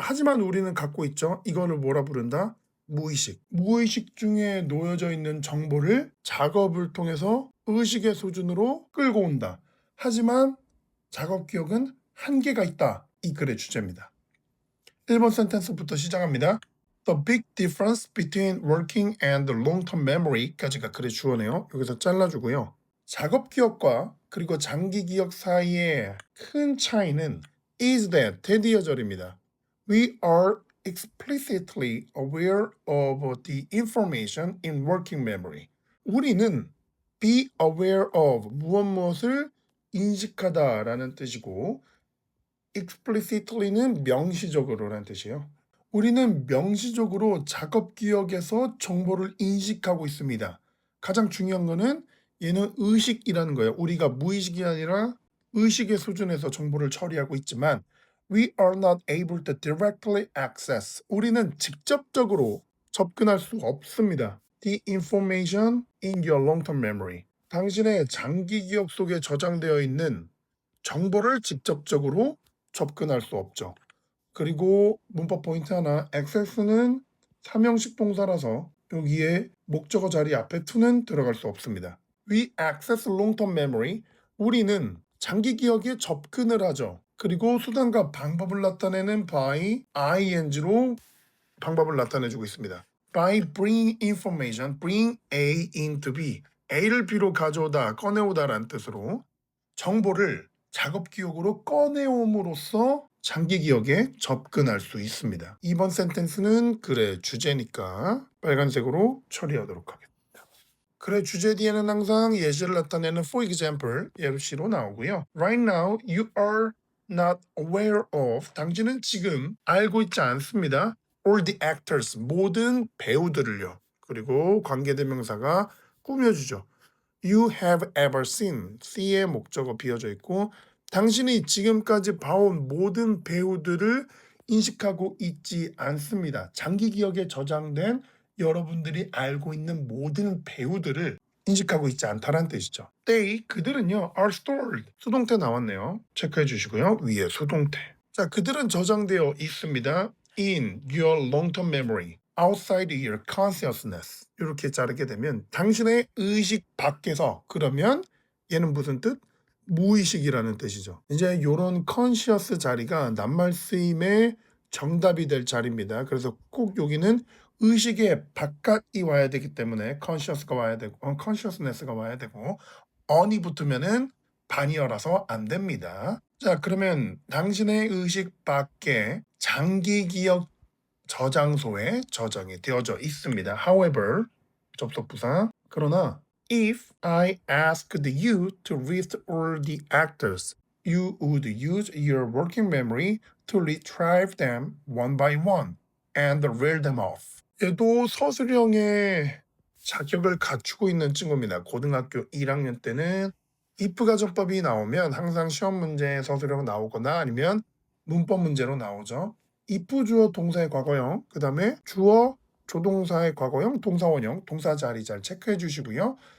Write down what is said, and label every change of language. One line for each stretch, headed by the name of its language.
Korean: 하지만 우리는 갖고 있죠. 이거를 뭐라 부른다? 무의식. 무의식 중에 놓여져 있는 정보를 작업을 통해서 의식의 수준으로 끌고 온다. 하지만 작업 기억은 한계가 있다. 이 글의 주제입니다. 1번 센텐스부터 시작합니다.
English: The big difference between working and long-term memory까지가
Korean: 글의 주어네요. 여기서 잘라주고요. 작업 기억과 그리고 장기 기억 사이의 큰 차이는
English: is that
Korean: 대디어절입니다.
English: We are explicitly aware of the information in working memory.
Korean: 우리는
English: be aware of
Korean: 무엇을 인식하다라는 뜻이고 explicitly는 명시적으로라는 뜻이에요. 우리는 명시적으로 작업 기억에서 정보를 인식하고 있습니다. 가장 중요한 거는 얘는 의식이라는 거예요. 우리가 무의식이 아니라 의식의 수준에서 정보를 처리하고 있지만
English: we are not able to directly access.
Korean: 우리는 직접적으로 접근할 수 없습니다.
English: The information in your long-term memory.
Korean: 당신의 장기 기억 속에 저장되어 있는 정보를 직접적으로 접근할 수 없죠. 그리고 문법 포인트 하나, access는 삼형식 동사라서 여기에 목적어 자리 앞에 to는 들어갈 수 없습니다.
English: We access long-term memory.
Korean: 우리는 장기 기억에 접근을 하죠. 그리고 수단과 방법을 나타내는 by ing로 방법을 나타내주고 있습니다.
English: By bringing information, bring A into B.
Korean: A를 B로 가져오다, 꺼내오다라는 뜻으로 정보를 작업 기억으로 꺼내옴으로써 장기 기억에 접근할 수 있습니다. 이번 센텐스는 글의 주제니까 빨간색으로 처리하도록 하겠습니다. 글의 주제 뒤에는 항상 예시를 나타내는
English: for example,
Korean: 예시로 나오고요.
English: Right now you are not aware of.
Korean: 당신은 지금 알고 있지 않습니다.
English: All the actors,
Korean: 모든 배우들을요. 그리고 관계대명사가 꾸며주죠.
English: You have ever seen.
Korean: C의 목적어 비어져 있고 당신이 지금까지 봐온 모든 배우들을 인식하고 있지 않습니다. 장기 기억에 저장된 여러분들이 알고 있는 모든 배우들을 인식하고 있지 않다는 뜻이죠.
English: They,
Korean: 그들은요,
English: are stored.
Korean: 수동태 나왔네요. 체크해 주시고요. 위에 수동태. 자, 그들은 저장되어 있습니다.
English: in your long-term memory, outside your consciousness.
Korean: 이렇게 자르게 되면 당신의 의식 밖에서, 그러면 얘는 무슨 뜻? 무의식이라는 뜻이죠. 이제 이런 conscious 자리가 낱말 쓰임의 정답이 될 자리입니다. 그래서 꼭 여기는 의식의 바깥이 와야 되기 때문에 conscious가 와야 되고 consciousness가 와야 되고 on이 붙으면은 반이어라서 안 됩니다. 자, 그러면 당신의 의식 밖에 장기 기억 저장소에 저장이 되어져 있습니다.
English: However,
Korean: 접속부사. 그러나
English: if I asked you to list all the actors, you would use your working memory to retrieve them one by one and reel them off.
Korean: 얘도 서술형의 자격을 갖추고 있는 친구입니다. 고등학교 1학년 때는 if 가정법이 나오면 항상 시험 문제에 서술형 나오거나 아니면 문법 문제로 나오죠. if 주어 동사의 과거형, 그 다음에 주어 조동사의 과거형, 동사원형, 동사 자리 잘 체크해 주시고요.